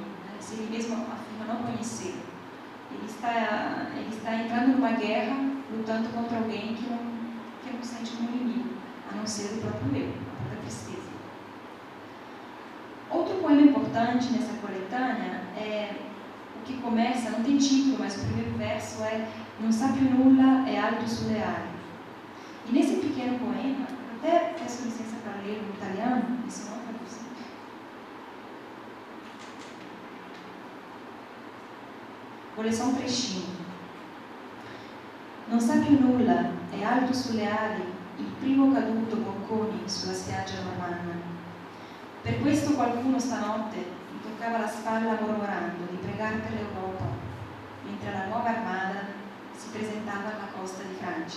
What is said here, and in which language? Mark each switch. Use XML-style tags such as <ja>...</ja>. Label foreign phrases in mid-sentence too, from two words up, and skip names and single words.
<pt>Se ele mesmo afirma não conhecer. Ele está entrando numa guerra, lutando contra alguém que não sente como inimigo, a não ser o próprio eu, a própria tristeza. Outro poema importante nessa coletânea é o que começa, não tem título, mas o primeiro verso é</pt> <it>Non sappio nulla e alto sulle ali.</it> <pt>E nesse pequeno poema, eu até peço licença para ler no italiano, isso não é traduzido. Vou ler só um trechinho.</pt> <it>Non sappio nulla e alto sulle ali il primo caduto bocconi sulla spiaggia normanna. Per questo qualcuno stanotte mi toccava la spalla mormorando di pregare per l'Europa, mentre la nuova armada si presentava alla costa di Francia.</it>